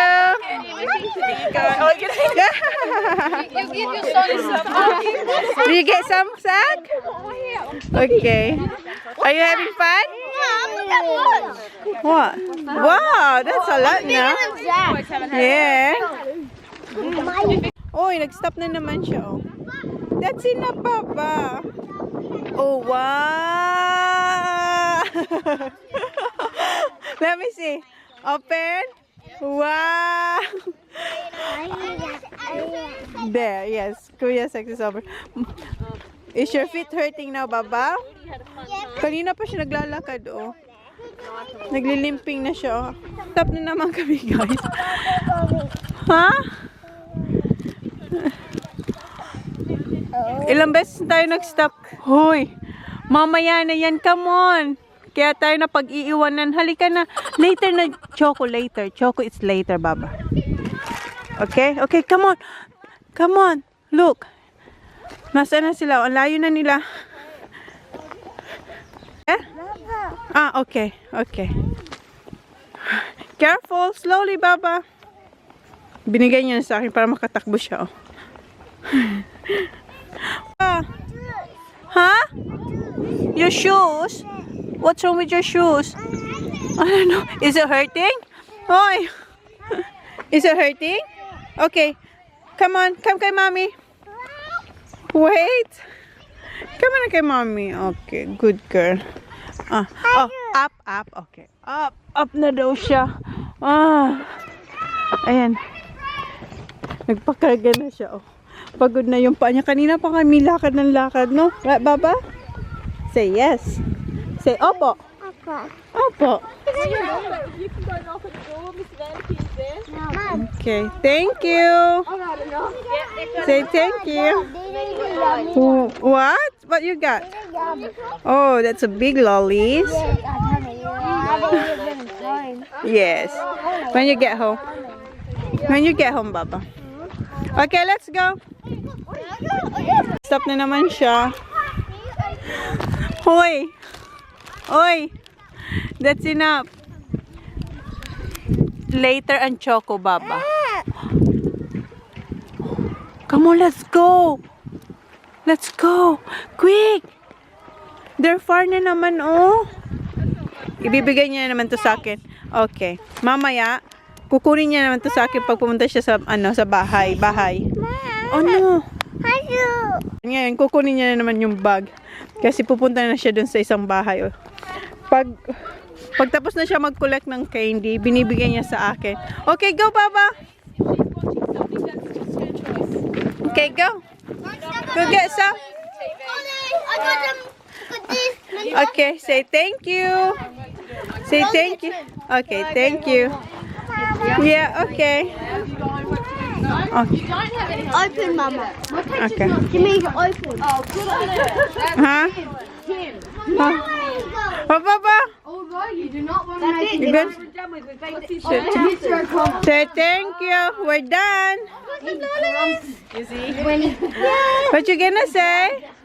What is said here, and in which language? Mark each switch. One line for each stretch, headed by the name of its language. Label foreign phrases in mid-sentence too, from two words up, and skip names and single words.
English: Oh, you Do you get some sack? Okay. Are you having fun? What? Wow, that's a lot now. Yeah.
Filipino: Oh, nag-stop na naman siya.
English: Oh. That's enough, Papa. Oh, wow. Let me see. Open. Wow. There, yes. Kuya sex is over. Is your feet hurting now, Baba?
Filipino: Kanina pa siya naglalakad, oh. Naglilimping na siya, oh. Stop na naman kami, guys. Ha? Ilang beses tayo nag-stop. Hoy, mamaya na yan,
English: come on.
Filipino: Kaya tayo na pag-iiwanan. Halika na.
English: Later na. Choco later. Choco is later, Baba. Okay? Okay, come on. Come on. Look.
Filipino: Nasaan na sila? Ang layo na nila. Eh?
English: Ah, okay. Okay. Careful. Slowly, Baba.
Filipino: Binigay niya na sa akin para makatakbo siya, oh. Huh?
English: Your shoes? What's wrong with your shoes? I don't know. Is it hurting? Oi! Is it hurting? Okay. Come on. Come kay mommy. Wait. Come on kay mommy. Okay. Good girl. Oh, up, up. Okay. Up. Up
Filipino: na daw siya. Ah. Ayan. Nagpakarga na siya. Oh. Pagod na yung paa niya. Kanina pa kami lakad ng lakad, no?
English: Right, Baba? Say yes. Say opo.
Filipino: Opo.
English: Okay. Thank you. Say thank you. What? What you got? Oh, that's a big lollies. Yes. When you get home. When you get home, Baba. Okay, let's go. Stop
Filipino: na naman siya. Hoy. Hoy.
English: That's enough. Later and Choco, Baba. Come on, let's go. Let's go. Quick. They're far
Filipino: na naman, oh. Ibibigay niya naman to sa akin.
English: Okay.
Filipino: Mamaya, kukunin niya naman to sa akin pag pumunta siya sa, sa bahay.
English: Oh, no.
Filipino: Ngayon, kukunin niya na naman yung bag. Kasi pupunta na siya dun sa isang bahay, oh. Pagtapos na siya mag-collect ng candy, binibigay niya sa akin.
English: Okay, go, Baba. Okay, go. Go get some. Okay, say thank you. Say thank you. Okay, thank you. Yeah, okay. Okay. Open, Mama. Okay. Jimmy's open. Oh, good idea. Huh? Oh, Papa. Although you do not want to make You good? it. Say thank you. We're done. What you gonna say?